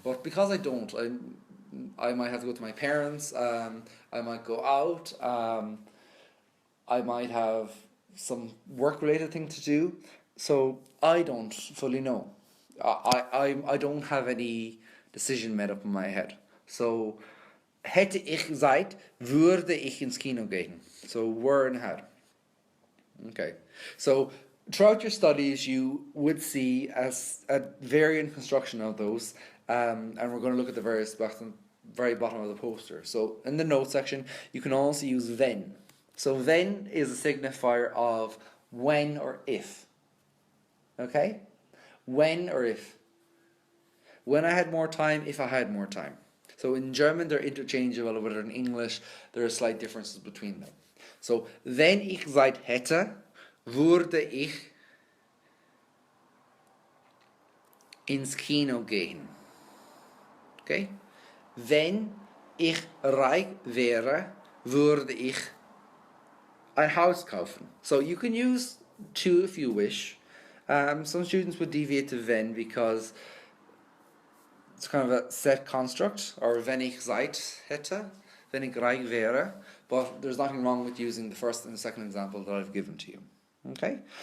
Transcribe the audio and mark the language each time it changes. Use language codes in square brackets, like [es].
[en] But because I don't, I might have to go to my parents. I might go out. I might have some work-related thing to do. So I don't fully know. I don't have any decision made up in my head. [de] So, hätte ich Zeit, würde ich ins Kino gehen. [en] So, were and had. Okay. So, throughout your studies, you would see as a variant construction of those, and we're going to look at the very bottom of the poster. So, in the notes section, you can also use then. So, then is a signifier of when or if. Okay? When or if. When I had more time, if I had more time. So in German they're interchangeable, but in English there are slight differences between them. [de] So, wenn ich Zeit hätte, würde ich ins Kino gehen. Okay? Wenn ich reich wäre, würde ich ein Haus kaufen. [en] So you can use to if you wish. Some students would deviate to wenn because it's kind of a set construct, or [de] wenn ich Zeit hätte, wenn ich reich wäre, [en] but there's nothing wrong with using the first and the second example that I've given to you. Okay?